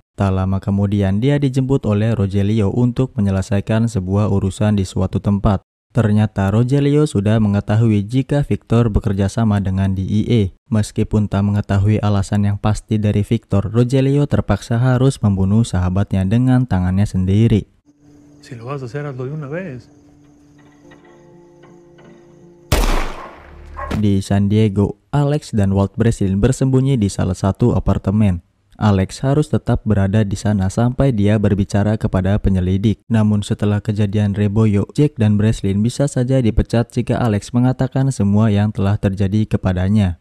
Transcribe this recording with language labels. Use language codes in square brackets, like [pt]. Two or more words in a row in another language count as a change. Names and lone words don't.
[id] Tak lama kemudian, dia dijemput oleh Rogelio untuk menyelesaikan sebuah urusan di suatu tempat. Ternyata Rogelio sudah mengetahui jika Victor bekerja sama dengan DEA. Meskipun tak mengetahui alasan yang pasti dari Victor, Rogelio terpaksa harus membunuh sahabatnya dengan tangannya sendiri. [es] Si lo vas a hacer, hazlo de una vez. [id] Di San Diego, Alex dan Walt Breslin bersembunyi di salah satu apartemen. Alex harus tetap berada di sana sampai dia berbicara kepada penyelidik. Namun setelah kejadian Reboyo, Jack dan Breslin bisa saja dipecat jika Alex mengatakan semua yang telah terjadi kepadanya.